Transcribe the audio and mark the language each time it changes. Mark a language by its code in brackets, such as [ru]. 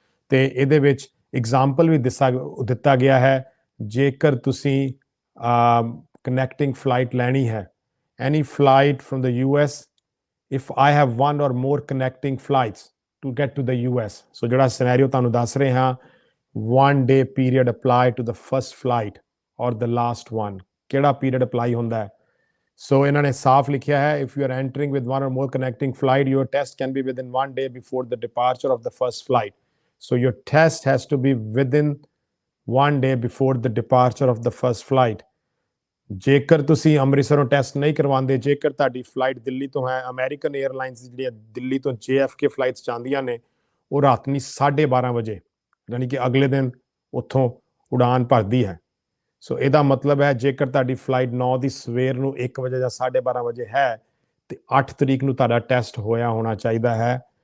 [pa] ਤੇ ਇਹਦੇ ਵਿੱਚ ਐਗਜ਼ਾਮਪਲ ਵੀ ਦਿੱਤਾ ਗਿਆ ਹੈ, ਜੇਕਰ ਤੁਸੀਂ ਕਨੈਕਟਿੰਗ ਫਲਾਈਟ ਲੈਣੀ ਹੈ, [en] any flight from the US, if I have 1 or more connecting flights to get to the US, [pa] ਸੋ ਜਿਹੜਾ ਸਿਨੈਰੀਓ ਤੁਹਾਨੂੰ ਦੱਸ ਰਹੇ ਹਾਂ, [en] 1 day period apply to the first flight or the last one, [pa] ਕਿਹੜਾ ਪੀਰੀਅਡ ਅਪਲਾਈ ਹੁੰਦਾ ਹੈ। ਸੋ ਇਹਨਾਂ ਨੇ ਸਾਫ਼ ਲਿਖਿਆ ਹੈ, [en] if you are entering with 1 or more connecting flight, your test can be within 1 day before the departure of the first flight. So your test has to be within 1 day before the departure of the first flight. [pa] ਜੇਕਰ ਤੁਸੀਂ ਅੰਮ੍ਰਿਤਸਰੋਂ test ਨਹੀਂ ਕਰਵਾਉਂਦੇ, ਜੇਕਰ ਤੁਹਾਡੀ flight Delhi ਤੋਂ ਹੈ, American airlines ਜਿਹੜੀਆਂ ਦਿੱਲੀ ਤੋਂ JFK ਫਲਾਈਟਸ ਜਾਂਦੀਆਂ ਨੇ, ਉਹ ਰਾਤ ਨੂੰ 12:30 ਵਜੇ ਯਾਨੀ ਕਿ ਅਗਲੇ ਦਿਨ ਉੱਥੋਂ ਉਡਾਨ ਭਰਦੀ ਹੈ। ਸੋ ਇਹਦਾ ਮਤਲਬ ਹੈ ਜੇਕਰ ਤੁਹਾਡੀ ਫਲਾਈਟ 9 ਦੀ ਸਵੇਰ ਨੂੰ 1 ਵਜੇ ਜਾਂ 12:30 ਵਜੇ ਹੈ ਤੇ 8 ਤਰੀਕ ਨੂੰ ਤੁਹਾਡਾ ਟੈਸਟ ਹੋਇਆ ਹੋਣਾ ਚਾਹੀਦਾ ਹੈ।